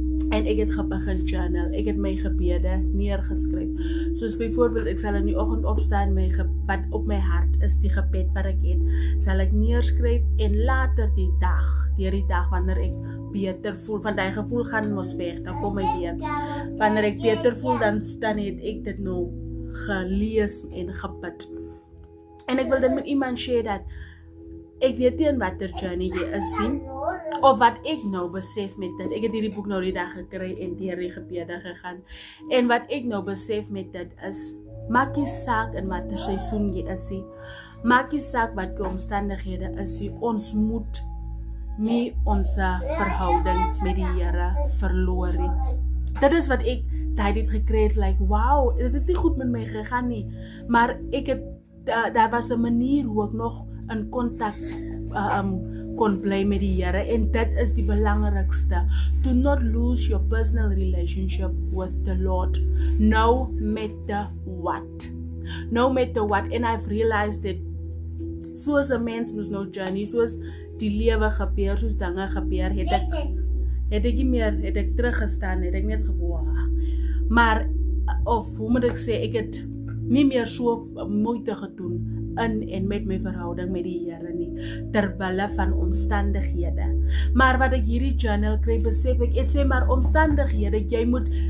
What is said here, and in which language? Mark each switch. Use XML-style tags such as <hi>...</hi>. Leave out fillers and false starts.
<af>En ek het begin journal, ek het my gebede neergeskryf. Soos byvoorbeeld, ek sal in die oggend opstaan, wat op my hart is, die gebed wat ek het, sal ek neerskryf, en later deur die dag, wanneer ek beter voel, want die gevoel gaan mos weg, dan kom hy weer. Wanneer ek beter voel, dan het ek dit nou gelees en gebid. En ek wil dit met iemand share dat ek weet nie in watter journey jy is sien, of wat ek nou besef met dit. Ek het hierdie boek nou die dag gekry en deur die gebede gegaan. En wat ek nou besef met dit is, maak nie saak in watter seisoen jy is nie. Maak nie saak wat die omstandighede is nie. Ons moet nie ons verhouding met die Here verloor nie. Dit is wat ek tyd het gekry het, like, wow, dit het nie goed met my gegaan nie. Maar ek het, daar was 'n manier hoe ek nog in kontak kon bly met die Here, en dit is die belangrikste.</af> <en>Do not lose your personal relationship with the Lord, no matter what. No matter what, and I've realized that</en> <af>soos 'n mens moet nou journey, soos die lewe gebeur, soos dinge gebeur, het ek teruggestaan, het ek net gewoon. Maar, of hoe moet ek sê, ek het nie meer so moeite gedoen in en met my verhouding met die Here nie, terwille van omstandighede. Maar wat ek hierdie journal kry, besef ek, het sê maar omstandighede, jy moet</af>